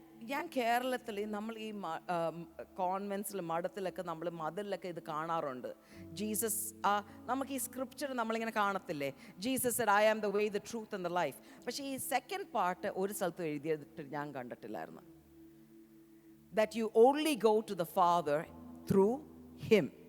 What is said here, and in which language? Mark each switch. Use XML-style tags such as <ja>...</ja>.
<ml>ഞാൻ കേരളത്തിൽ നമ്മൾ ഈ കോൺവെൻസിൽ മഠത്തിലൊക്കെ നമ്മൾ മതിലൊക്കെ ഇത് കാണാറുണ്ട്. ജീസസ്, നമുക്ക് ഈ സ്ക്രിപ്ചർ നമ്മളിങ്ങനെ കാണത്തില്ലേ, Jesus</ml> <en>said, I am the way, the truth and the life.</en> <ml>പക്ഷേ ഈ സെക്കൻഡ് പാർട്ട് ഒരു സ്ഥലത്ത് എഴുതിയിട്ട് ഞാൻ കണ്ടിട്ടില്ലായിരുന്നു.</ml> <en>That you only go to the Father through him.</en>